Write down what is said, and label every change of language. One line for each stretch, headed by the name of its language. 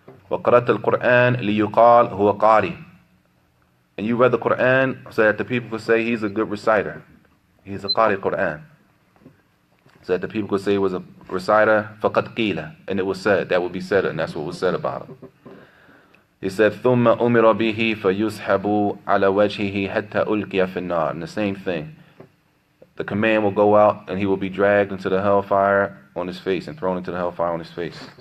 Arabic: وَقَرَأْتَ الْقُرْآنِ لِيُقَالْ هُوَ قَارِئٌ.
English: And you read the Quran so that the people could say he's a good reciter. He's a qari Quran. So that the people could say he was a reciter.
Arabic: فَقَدْ قِيلَ.
English: And it was said. That would be said. And that's what was said about him. He said,
Arabic: ثُمَّ أُمِرَ بِهِ فَيُسْحَبُ عَلَى وَجْهِهِ حَتَّى أُلْقِيَ فِي النَّارِ.
English: And the same thing. The command will go out and he will be dragged into the hellfire on his face and thrown into the hellfire on his face.